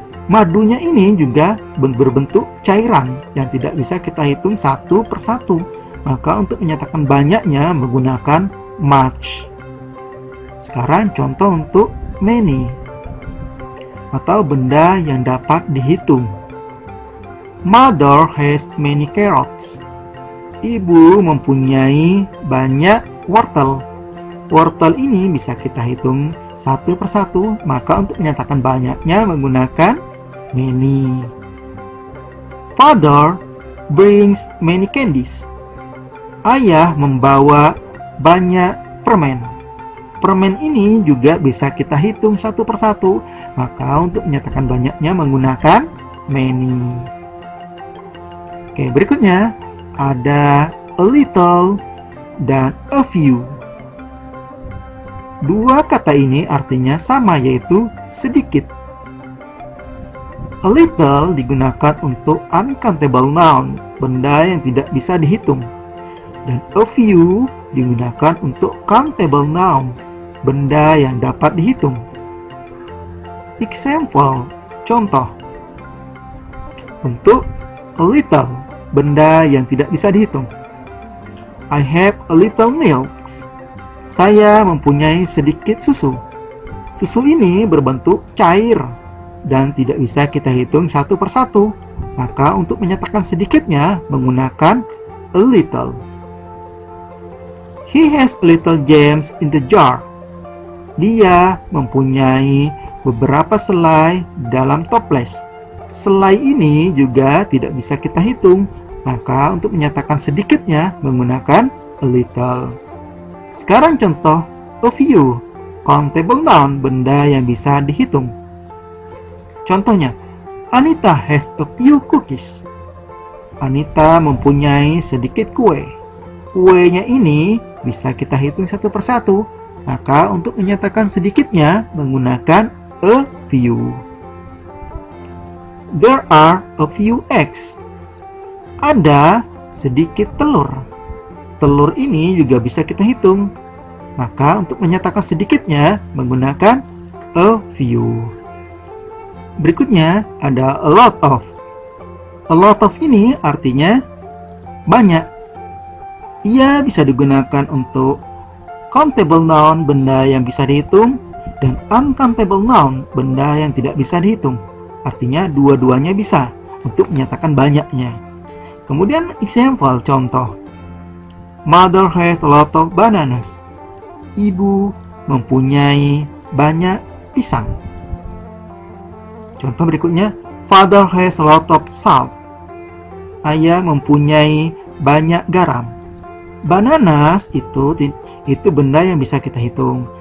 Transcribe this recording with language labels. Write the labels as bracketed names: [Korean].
[Indonesian] Madunya ini juga berbentuk cairan yang tidak bisa kita hitung satu persatu, maka untuk menyatakan banyaknya menggunakan much. Sekarang contoh untuk many, atau benda yang dapat dihitung. [English] Mother has many carrots. [Indonesian] Ibu mempunyai banyak wortel. Wortel ini bisa kita hitung satu persatu, maka untuk menyatakan banyaknya menggunakan many. [English] Father brings many candies. [Indonesian] Ayah membawa banyak permen. Permen ini juga bisa kita hitung satu persatu, maka untuk menyatakan banyaknya menggunakan many. Oke, berikutnya ada a little dan a few. Dua kata ini artinya sama, yaitu sedikit. A little digunakan untuk uncountable noun, benda yang tidak bisa dihitung. Dan a few digunakan untuk countable noun, benda yang dapat dihitung. Example, contoh. Untuk a little, benda yang tidak bisa dihitung. [English] I have a little milk. [Indonesian] Saya mempunyai sedikit susu. Susu ini berbentuk cair dan tidak bisa kita hitung satu persatu, maka untuk menyatakan sedikitnya menggunakan a little. [English] He has little gems in the jar. [Indonesian] Dia mempunyai beberapa selai dalam toples. Selai ini juga tidak bisa kita hitung, maka untuk menyatakan sedikitnya menggunakan a little. Sekarang contoh a few, countable noun, benda yang bisa dihitung. [English] Contohnya, Anita has a few cookies. [Indonesian] Anita mempunyai sedikit kue. Kuenya ini bisa kita hitung satu persatu, maka untuk menyatakan sedikitnya menggunakan a few. [English] There are a few eggs. [Indonesian] Ada sedikit telur. Telur ini juga bisa kita hitung, maka untuk menyatakan sedikitnya menggunakan a few. Berikutnya ada a lot of. A lot of ini artinya banyak. Ia bisa digunakan untuk countable noun, benda yang bisa dihitung, dan uncountable noun, benda yang tidak bisa dihitung. Artinya dua-duanya bisa untuk menyatakan banyaknya. Kemudian example, contoh. [English] Mother has a lot of bananas. [Indonesian] Ibu mempunyai banyak pisang. Contoh berikutnya, [English] Father has a lot of salt. [Indonesian] Ayah mempunyai banyak garam. Bananas itu benda yang bisa kita hitung.